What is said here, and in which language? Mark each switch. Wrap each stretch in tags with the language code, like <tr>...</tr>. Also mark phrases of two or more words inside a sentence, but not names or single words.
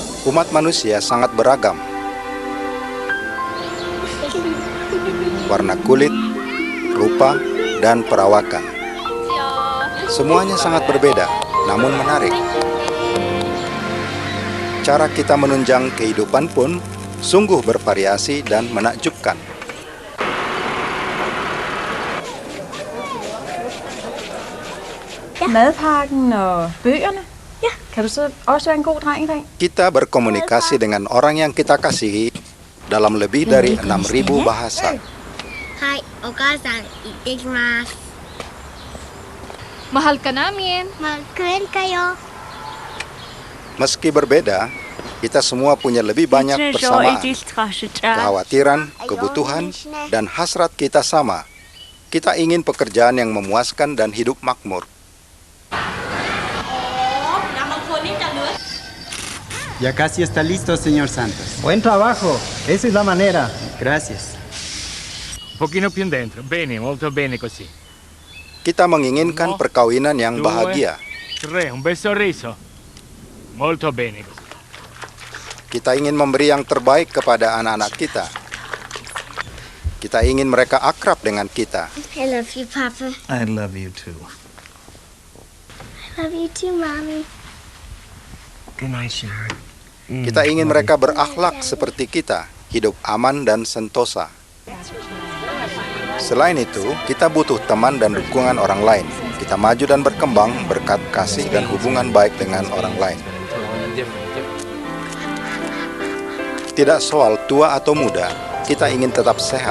<id>Umat manusia sangat beragam. Warna kulit, rupa, dan perawakan. Semuanya sangat berbeda, namun menarik. Cara kita menunjang kehidupan pun sungguh bervariasi dan menakjubkan.</id> <da>Madpakken og bøgerne. Ja, kan du så også være en god dreng i dag?</da> <id>Kita berkomunikasi dengan orang yang kita kasihi dalam lebih dari 6.000 bahasa.</id> <ja>はい、お母さん、行ってきます.</ja> <tl>Mahal ka namin. Keren kayo.</tl> <id>Meski berbeda, kita semua punya lebih banyak persamaan. Kekhawatiran, kebutuhan, dan hasrat kita sama. Kita ingin pekerjaan yang memuaskan dan hidup makmur.</id> <es>Ya casi está listo, señor Santos. Buen trabajo, esa es la manera. Gracias.</es> <it>Un pochino più dentro. Bene, molto bene così.</it> <id>Kita menginginkan perkawinan yang bahagia.</id> <it>3, un bel sorriso. Molto bene così.</it> <id>Kita ingin memberi yang terbaik kepada anak-anak kita. Kita ingin mereka akrab dengan kita.</id> <en>I love you, Papa. I love you too. I love you too, Mommy. Good night, Sharon.</en> <id>Kita ingin mereka berakhlak seperti kita, hidup aman dan sentosa. Selain itu, kita butuh teman dan dukungan orang lain. Kita maju dan berkembang berkat kasih dan hubungan baik dengan orang lain. Tidak soal tua atau muda, kita ingin tetap sehat.</id>